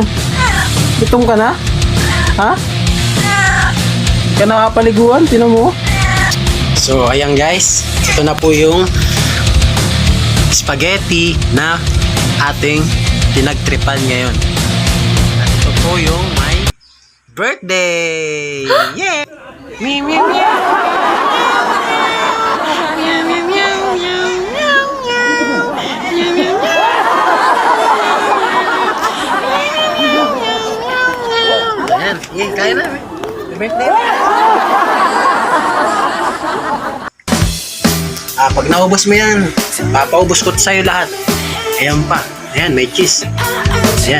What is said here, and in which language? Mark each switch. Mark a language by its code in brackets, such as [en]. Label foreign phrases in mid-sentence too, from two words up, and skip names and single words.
[tl] Gutom ka na? Ha? Ka nakapaliguan? Tinan mo. So, ayan guys. Ito na po yung spaghetti na ating pinagtripan ngayon. At ito po yung [en] my birthday! Yeah! Meow, meow, meow! Meow, meow, meow, meow, meow, meow, meow, meow. [tl] Ayan, kaya na. Birthday. Pag naubos mo yan, papaubos ko sa'yo lahat. Ayan pa. Ayan, may cheese. Ayan.